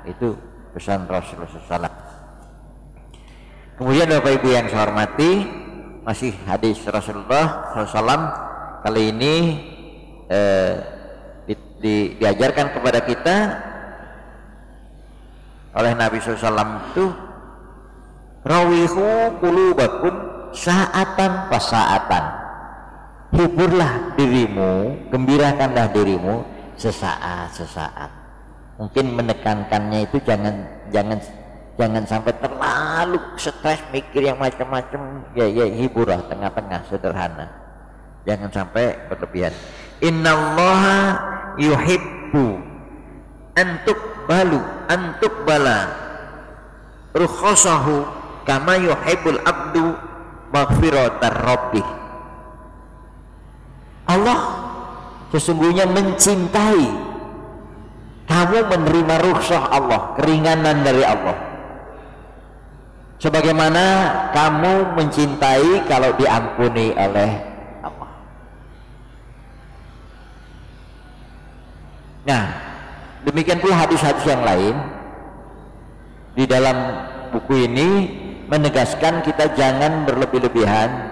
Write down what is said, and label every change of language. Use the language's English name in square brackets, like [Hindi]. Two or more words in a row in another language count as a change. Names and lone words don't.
[Indonesian] Itu pesan Rasulullah SAW. Kemudian Bapak Ibu yang saya hormati, masih hadis Rasulullah SAW kali ini diajarkan kepada kita oleh Nabi SAW itu, [Arabic] روحوا قلوبكم ساعة فساعة, [Indonesian] hiburlah dirimu, gembirakanlah dirimu sesaat. Mungkin menekankannya itu jangan sampai terlalu stres mikir yang macam-macam, ya hiburlah tengah-tengah, sederhana, jangan sampai berlebihan. [Arabic] إن الله يحب أن تقبل رخصه كما يحب العبد مغفرة ربه. [Indonesian] Allah sesungguhnya mencintai kamu menerima rukhsah Allah, keringanan dari Allah, sebagaimana kamu mencintai kalau diampuni oleh Allah. Nah, demikian pula hadis-hadis yang lain di dalam buku ini menegaskan kita jangan berlebih-lebihan.